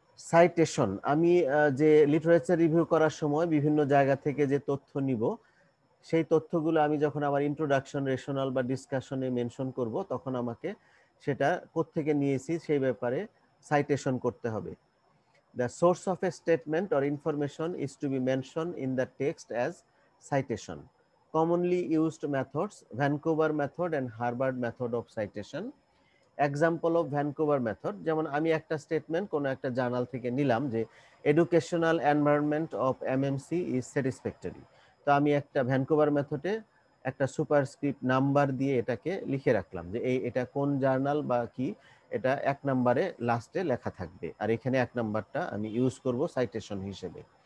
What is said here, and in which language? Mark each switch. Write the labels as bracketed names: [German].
[Bangla] Citation, আমি যে literature review করার সময় বিভিন্ন জায়গা থেকে যে তথ্য নিব, সেই তথ্যগুলো আমি যখন আমার ইন্ট্রোডাকশন, রেশনাল বা ডিসকাশনে মেনশন করব, তখন আমাকে সেটা কোত্থেকে নিয়েছি সেই ব্যাপারে সাইটেশন করতে হবে। [English] The source of a statement or information is to be mentioned in the text as citation. Commonly used methods, Vancouver method and Harvard method of citation. Example of Vancouver method, [Bangla] যেমন আমি একটা statement কোনো একটা journal থেকে নিলাম যে [English] Educational environment of MMC is satisfactory. [Bangla] তো আমি একটা ভ্যানকুভার মেথডে একটা সুপারস্ক্রিপ্ট নাম্বার দিয়ে এটাকে লিখে রাখলাম যে এটা কোন জার্নাল বা কি, এটা 1 নম্বরে লাস্টে লেখা থাকবে, আর এখানে 1 নাম্বারটা আমি ইউজ করব সাইটেশন হিসেবে।